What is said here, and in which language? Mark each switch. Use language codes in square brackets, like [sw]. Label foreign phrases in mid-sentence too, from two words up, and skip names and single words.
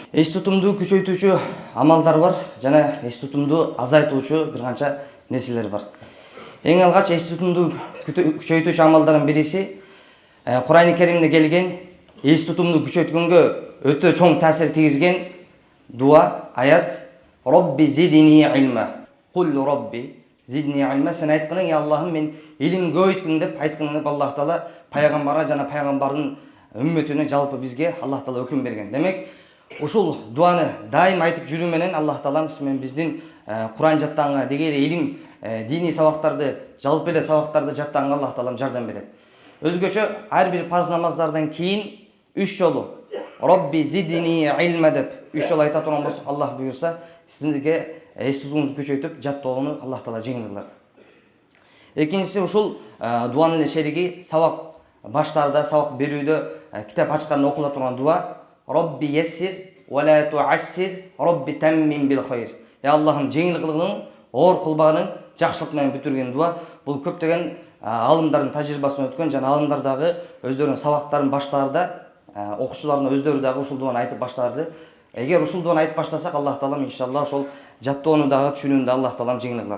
[ky] Эс тутумду күчөйтүүчү амалдар бар жана эс тутумду азайтуучу бир канча нерселер бар. Эң алгач эс тутумду күчөйтүүчү амалдардын бириси Кур'ан-ы Керимде келген эс тутумду күчөйткөнгө өтө чоң таасир тийгизген дуа, аят [ar] رب زدني علما. قل رب زدني علما. [ky] Sen aytkының, ya Allah'ım men илим көбөйткүн деп айткың деп Аллах Таала пайгамбарга жана пайгамбардын үммөтүнө жалпы бизге Аллах Таала өкүм берген. Демек, ушул дуаны дайым айтып жүрүү менен Аллах Таалам биздин Кур'ан жаттаганга деги илим, диний сабактарды, жалпы эле сабактарды жаттаганга Аллах Таалам жардам берет. Өзгөчө ар бир парз намаздардан кийин 3 жолу [ar] رب زدني علما [ky] деп 3 жолу айта турган болсок, Аллах буйрса, сизге эс тутумуңузду күчөйтүп жаттоону Аллах Таала жеңил кылат. Экинчиси ушул дуанын шериги сабак баштарда, сабак берүүдө китап ачканда окула турган дуа [ar] رب يسر ولا تعسر رب تمم بالخير. [ky] Ya Allah'ım жеңил кылгын, оор кылбагын, жакшылык менен бүтүргөн дуа. Бул көптөгөн алымдардын тажрыйбасынан өткөн жана алымдар дагы өздөрүнүн сабактарын баштаарда окуучулардын өздөрү дагы ушул дуаны айтып баштарды. Эгер ушул дуаны айтып баштасак, Аллах Таалам иншалла ошол жаттоону дагы түшүнүүнү да Аллах Таалам жеңил кылат.